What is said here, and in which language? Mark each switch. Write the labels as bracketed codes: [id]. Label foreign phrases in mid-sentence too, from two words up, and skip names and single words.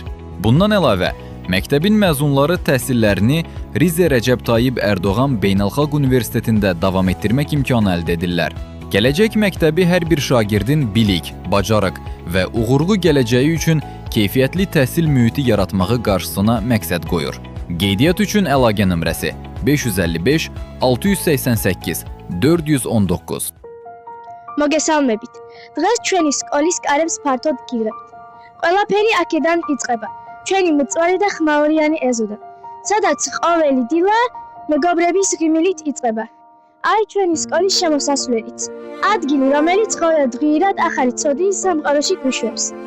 [az] Bundan əlavə, məktəbin məzunları təhsillərini Rize Rəcəb Tayyib Ərdoğan Beynəlxalq Universitetində davam etdirmək imkanı əldə edirlər. Gələcək məktəbi hər bir şagirdin bilik, bacarıq və uğurlu gələcəyi üçün keyfiyyətli təhsil mühiti yaratmağı qarşısına məqsəd qoyur. Qeydiyyat üçün əlaqə nömrəsi 555 688 419. [ka] მოგესალმებით. დღეს ჩვენი სკოლის კარებს ფართოდ გიღებთ. ყველაფერი აქედან იწყება. ჩვენი მწვანე და ხმაურიანი ეზოდან, სადაც ყოველი დილა მეგობრების ღიმილით იწყება. აი ჩვენი სკოლის შემოსასვლელიც. ადგილი, რომელიც ყოველ დღიურად ახალი ცოდნის სამყაროში გვიშვებს.